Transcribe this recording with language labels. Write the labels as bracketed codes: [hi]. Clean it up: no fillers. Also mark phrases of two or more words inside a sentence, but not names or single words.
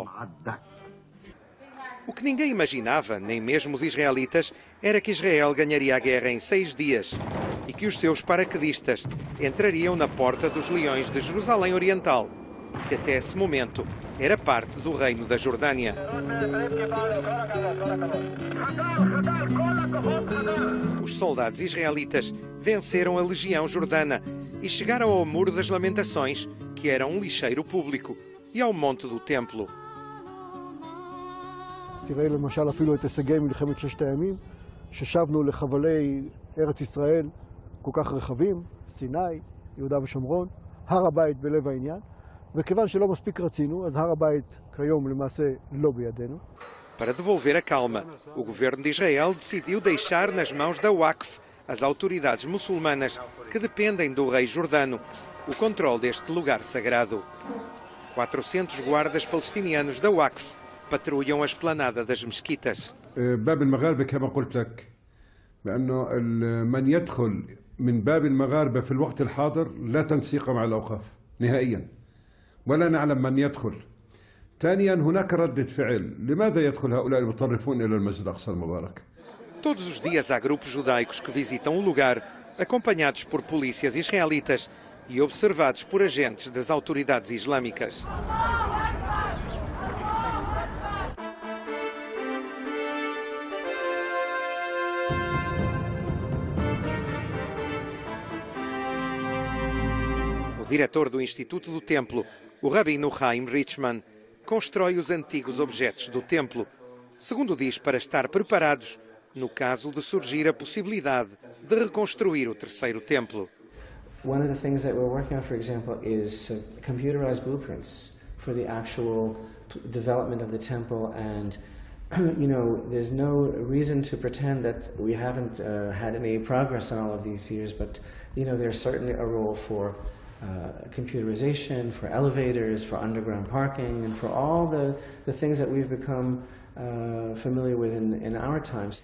[pt] O que ninguém imaginava, nem mesmo os israelitas, era que Israel ganharia a guerra em 6 dias e que os seus paraquedistas entrariam na Porta dos Leões de Jerusalém Oriental, que até esse momento era parte do Reino da Jordânia. Os soldados israelitas venceram a Legião Jordana e chegaram ao Muro das Lamentações, que era um lixeiro público, e ao Monte do Templo. [he] תראה למשל אפילו את הישגי מלחמת 6 הימים, ששבנו לחבלי ארץ ישראל כל כך רחבים, סיני, יהודה ושומרון, הר הבית בלב העניין, וכיוון שלא מספיק רצינו, אז הר הבית כיום למעשה לא בידינו. [pt] Para devolver a calma, o governo de Israel decidiu deixar nas mãos da Waqf, as autoridades muçulmanas que dependem do rei Jordano, o controle deste lugar sagrado. 400 guardas palestinianos da Waqf patrulham a esplanada das mesquitas. [ar] باب المغاربة كما قلت لك بأنه من يدخل من باب المغاربة في الوقت الحاضر لا تنسيق مع الأوقاف نهائيا ولا نعلم من يدخل. ثانيا هناك ردة فعل لماذا يدخل هؤلاء المتطرفون إلى المسجد الأقصى المبارك. [pt] Todos os dias há grupos judaicos que visitam o lugar, acompanhados por polícias israelitas e observados por agentes das autoridades islâmicas. O diretor do Instituto do Templo, o rabino Chaim Richman, constrói os antigos objetos do templo, segundo diz, para estar preparados no caso de surgir a possibilidade de reconstruir o terceiro templo. [en] One of the things that we're working on, for example, is computerized blueprints for the actual development of the temple and There's no reason to pretend that we haven't had any progress in all of these years, but, there's certainly a role for computerization, for elevators, for underground parking, and for all the things that we've become familiar with in our times.